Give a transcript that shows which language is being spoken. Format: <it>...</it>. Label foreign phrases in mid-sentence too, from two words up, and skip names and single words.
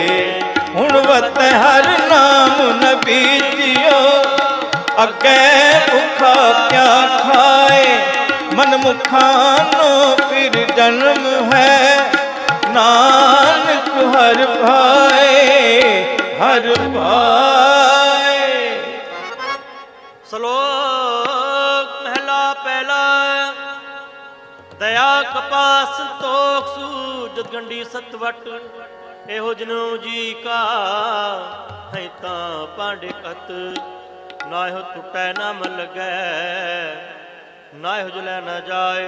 <pa>ਹੁਣਵਤ ਹਰ ਨਾਮ ਨ ਬੀਜਿਓ, ਅਗੇ ਭੁਖਾ ਕਿਆ ਖਾਏ। ਮਨ ਮੁਖਾਨੋ ਫਿਰ ਜਨਮ ਹੈ, ਨਾਨਕ ਹਰ ਭਾਏ, ਹਰ ਭਾਏ। ਸ਼ਲੋਕ ਮਹਿਲਾ ਪਹਿਲਾ। ਦਇਆ ਕਪਾਸ ਸੰਤੋਖ ਸੂਜ ਗੰਢੀ ਸਤਵਟ। ਇਹੋ ਜਨੋ ਜੀ ਕਾ ਹੈ ਤਾਂ ਪਾਂਡੇ ਕਤ। ਨਾ ਇਹੋ ਟੁੱਟੈ ਨਾ ਮਨ ਲੱਗੈ, ਨਾ ਇਹੋ ਜਲੈ ਨਾ ਜਾਏ।</pa>